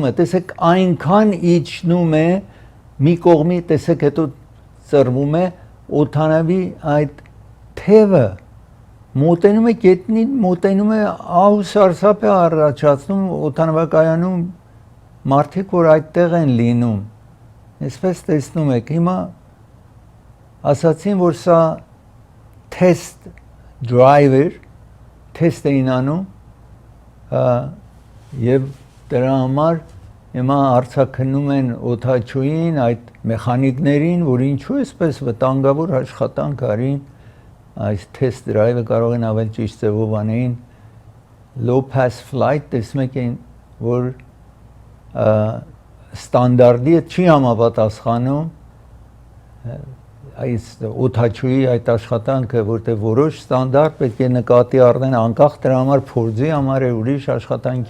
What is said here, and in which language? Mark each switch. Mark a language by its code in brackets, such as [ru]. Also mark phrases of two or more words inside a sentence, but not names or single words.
[hy] է, տեսեք այնքան իջնում է մի կողմի, տեսեք հետո ծռվում է օդանավի այդ թևը մոտենում է գետնին, մոտենում է ահուսարսափ է առաջացնում օդանավակայանում մարդիկ որ այդտեղ են լինում, այսպես տեսնում եք, հիմա ասացին, որ սա [en] test driver, [hy] test էին անում եւ դրա համար հիմա արձակնում են օդաչուին, այդ մեխանիկներին, որ ինչու էսպես վտանգավոր աշխատանք արին, այս [en] test drive-ը [hy] կարող են ավել ճիշտ ձևով անեին [en] low pass flight, [hy] տեսնում եք որ ստանդարտի չի համապատասխանում այս օդաչուի այդ աշխատանքը, որտեղ որոշ ստանդարտ պետք է նկատի առնեն անկախ դրա համար փորձի համար է, ուրիշ աշխատանքի